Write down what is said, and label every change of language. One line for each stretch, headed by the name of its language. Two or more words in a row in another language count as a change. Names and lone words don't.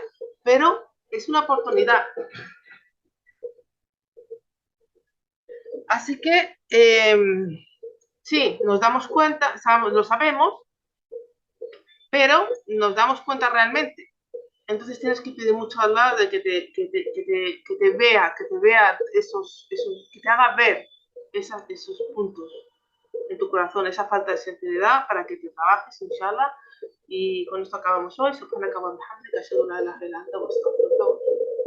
Spanish: Pero es una oportunidad. Así que, sí, nos damos cuenta, lo sabemos, pero nos damos cuenta realmente. Entonces tienes que pedir mucho a Allah de que te vea, que te haga ver esos puntos en tu corazón, esa falta de sinceridad para que te trabajes, inshallah. Y con esto acabamos hoy.
Arabic: سبحانك وبحمدك أشهد أن لا إله إلا أنت أستغفرك وأتوب إليك.